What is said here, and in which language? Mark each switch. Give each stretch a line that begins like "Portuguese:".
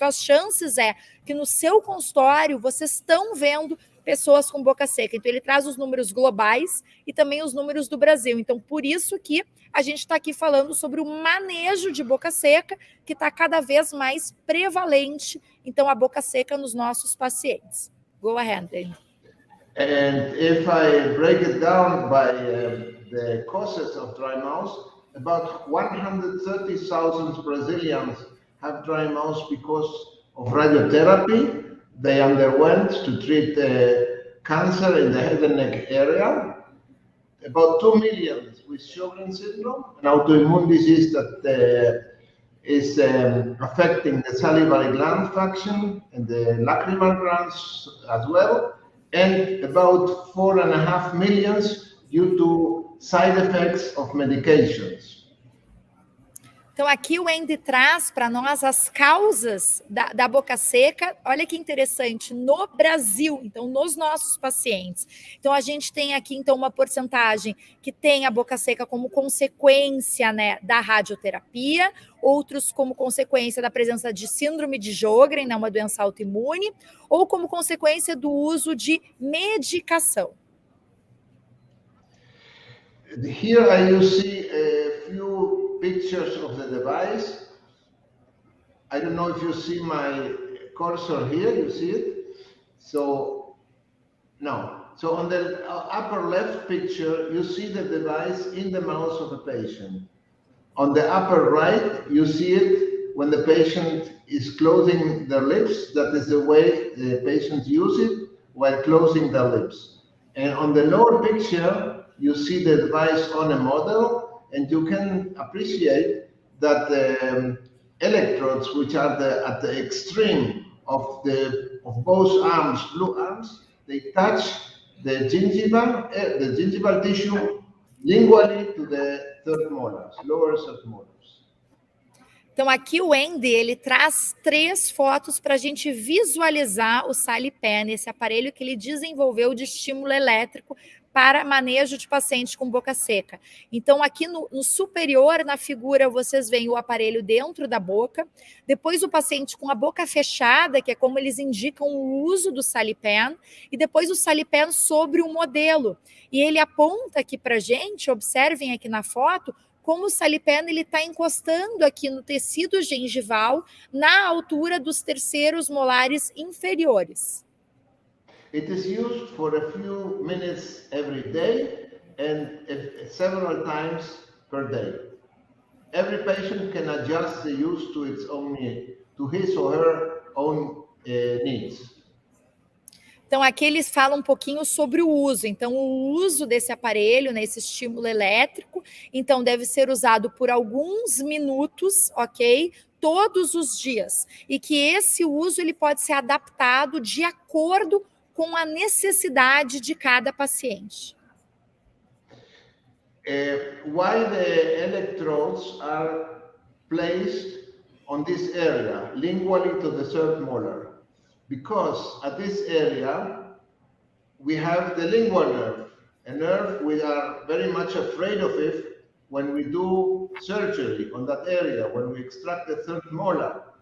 Portuguese: Então, as chances é que no seu consultório vocês estão vendo pessoas com boca seca. Então, ele traz os números globais e também os números do Brasil. Então, por isso que a gente está aqui falando sobre o manejo de boca seca, que está cada vez mais prevalente, então, a boca seca nos nossos pacientes.
English: Go ahead, Andy. And if I break it down by the causes of dry mouth, about 130,000 Brazilians have dry mouth because of radiotherapy they underwent to treat cancer in the head and neck area. About 2 million with Sjogren's syndrome, an autoimmune disease that is affecting the salivary gland function and the lacrimal glands as well, and about 4.5 million due to side effects of medications.
Portuguese: Então, aqui o Andy traz para nós as causas da boca seca. Olha que interessante, no Brasil, então, nos nossos pacientes. Então, a gente tem aqui, então, uma porcentagem que tem a boca seca como consequência, né, da radioterapia, outros como consequência da presença de síndrome de Sjögren, né, uma doença autoimune, ou como consequência do uso de medicação.
English: Here you see a few pictures of the device. I don't know if you see my cursor here, you see it? So, no. So on the upper left picture, you see the device in the mouth of a patient. On the upper right, you see it when the patient is closing their lips. That is the way the patients use it while closing their lips. And on the lower picture, you see the device on a model, and you can appreciate that the electrodes, which are at the extreme of both arms, blue arms, they touch the gingival tissue lingually to the third molars, lower third molars.
Portuguese: Então, aqui o Andy, ele traz 3 fotos para a gente visualizar o SaliPen, esse aparelho que ele desenvolveu de estímulo elétrico para manejo de pacientes com boca seca. Então, aqui no superior, na figura, vocês veem o aparelho dentro da boca, depois o paciente com a boca fechada, que é como eles indicam o uso do SaliPen, e depois o SaliPen sobre o modelo. E ele aponta aqui para a gente, observem aqui na foto, como o SaliPen está encostando aqui no tecido gengival, na altura dos terceiros molares inferiores.
English: It is used for a few minutes every day and several times per day. Every patient can adjust the use to its own need, to his or her own needs.
Portuguese: Então, aqui eles falam um pouquinho sobre o uso. Então, o uso desse aparelho, né, esse estímulo elétrico, então deve ser usado por alguns minutos, ok? Todos os dias. E que esse uso ele pode ser adaptado de acordo com a necessidade de cada paciente.
English: Why the electrodes are placed on this area, lingually to the third molar? Because at this area, we have the lingual nerve, a nerve we are very much afraid of it when we do surgery on that area, when we extract the third molar.